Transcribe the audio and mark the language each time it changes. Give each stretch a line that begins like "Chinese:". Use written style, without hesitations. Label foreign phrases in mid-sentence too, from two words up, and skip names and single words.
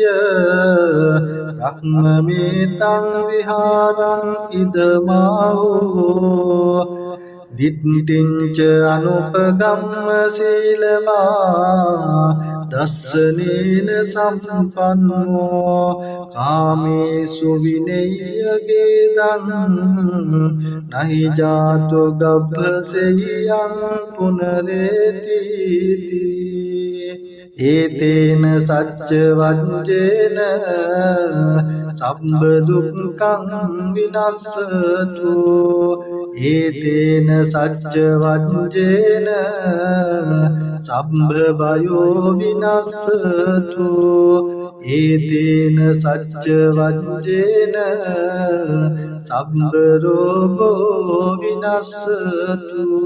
Pali: බ්‍රහ්මමේතං විහාරං ඉදමාහෝ දිට්ඨිංච අනුපගම්ම සීලවා දස්සනේන සම්පන්නෝ කාමේසු විනය්‍යගේ දං නහි ජාතෝ ගබ්බසෙයං පුනරේතිති ඒතේන සච්ච වජ්ජේන සම්බ දුක්ඛං විනස්සතු ඒතේන සච්ච වජ්ජේන සම්බ බයෝ විනස්සතු ඒතේන සච්ච වජ්ජේන සම්බ රෝගෝ විනස්සතු